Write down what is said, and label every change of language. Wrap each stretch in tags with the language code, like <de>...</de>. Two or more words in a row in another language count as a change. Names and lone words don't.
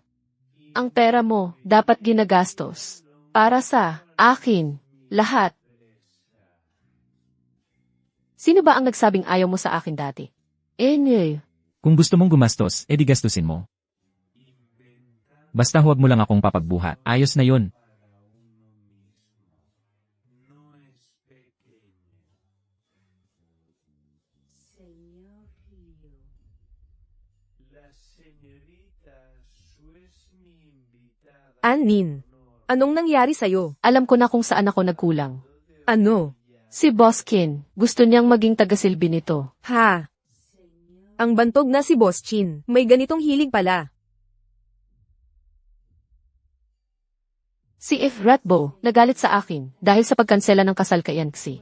<tl>Ang pera mo, dapat ginagastos. Para sa akin, lahat. Sino ba ang nagsabing ayaw mo sa akin dati? Kung gusto mong gumastos, edi gastusin mo. Basta huwag mo lang akong papagbuhat. Ayos na yun.</tl> <es>No es pequeño. Señor Liu, La señorita Su es mi invitada.</es> <tl>Anin, anong nangyari sa'yo? Alam ko na kung saan ako nagkulang. Ano? Si Boskin, gusto niyang maging tagasilbi nito. Ha? Ang bantog na si Boss Chin, may ganitong hilig pala. Si If Ratbo, nagalit sa akin dahil sa pagkansela ng kasal kay Yanxi.</tl>